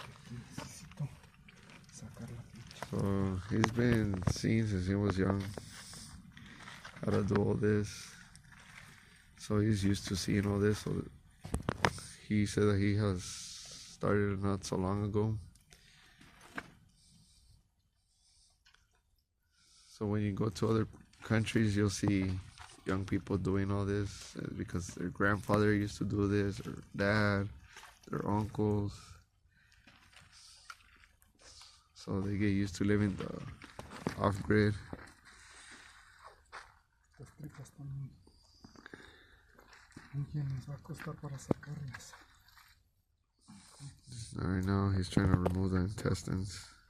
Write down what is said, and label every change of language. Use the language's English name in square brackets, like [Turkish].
[Spanish] Necesito sacar la pinche. [English] So he's been seeing since he was young how to do all this. So he's used to seeing all this. So he said that he has started not so long ago. So when you go to other countries, you'll see young people doing all this because their grandfather used to do this, or dad, their uncles. So they get used to living the off-grid. [Spanish] Las tripas también. ¿Quién les va a costar para sacarlas? [English] Right now he's trying to remove the intestines.